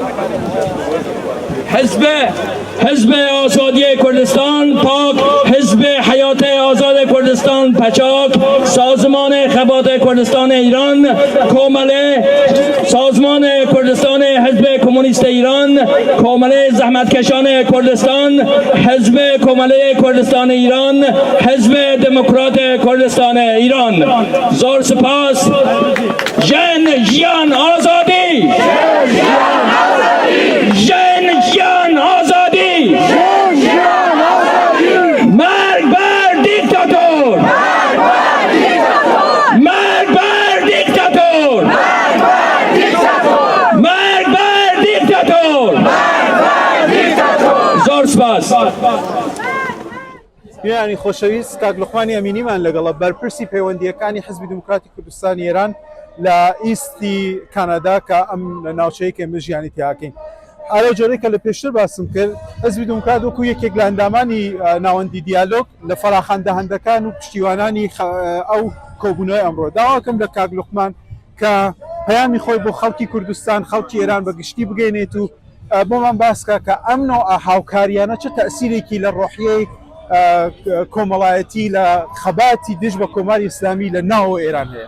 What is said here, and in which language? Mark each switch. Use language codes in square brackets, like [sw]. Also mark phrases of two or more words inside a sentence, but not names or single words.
[fa] حزب آزادی کردستان پاک، حزب حیات آزاد کردستان پچاک، سازمان خبات کردستان ایران کومله، سازمان کردستان حزب کمونیست ایران، کومله زحمتکشان کردستان، حزب کومله کردستان ایران، حزب دموکرات کردستان ایران. [ckb] زور سپاس. ژن ژیان آزادی، ژن ژیان آزادی، [fa] مرگ بر دیکتاتور، مرگ بر دیکتاتور، مرگ بر دیکتاتور. [ckb] زور سپاس. یعنی خۆشەویست کاک لوقمانی ئەمینیمان لەگەڵە بەرپرسی پەیوەندیەکانی حزبی دموکراتی کوردستانی ئێران لە ئیستی کانادا کە ئەم لە ناوچەیەک ئێمە ژیانی تیاکەین. ئالە جۆرەی کە لە پێشتر باسم کرد، حزبی دموکرات وەکو یەکێک لە ئەندامانی ناوەندی دیالۆگ لە فەراخواندەهەندەکان و پشتیوانانی ئەو کۆبوونەوەی ئەمڕۆ داواکەم لە کاک لوقمان کە پەیامی خۆی بۆ خەڵکی کوردستان، خەڵکی ئێران بەگشتی بگەینێت و بۆمان باسکە کە ئەم نوع هاوکاریانە چه تەئسیرێکی لە ڕۆحیەی کۆمەڵایەتی لە خەباتی دژ بە کۆماری ئیسلامی لە ناو ئێران هەیە.